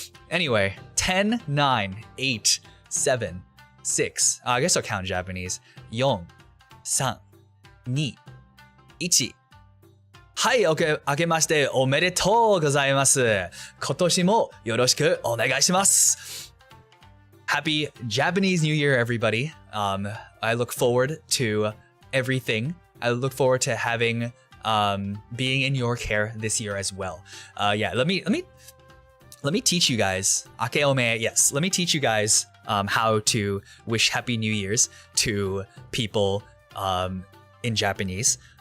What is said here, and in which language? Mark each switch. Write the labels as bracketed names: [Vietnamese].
[English] Anyway, 10, 9, 8, 7, 6. I guess I'll count Japanese. 4, 3, 2, 1. [Japanese] はい、明けましておめでとうございます。今年もよろしくお願いします。 [English] Happy Japanese New Year, everybody. I look forward to everything. I look forward to having being in your care this year as well. Yeah, let me teach you guys. Akeome, yes. Let me teach you guys how to wish Happy New Year's to people in Japanese.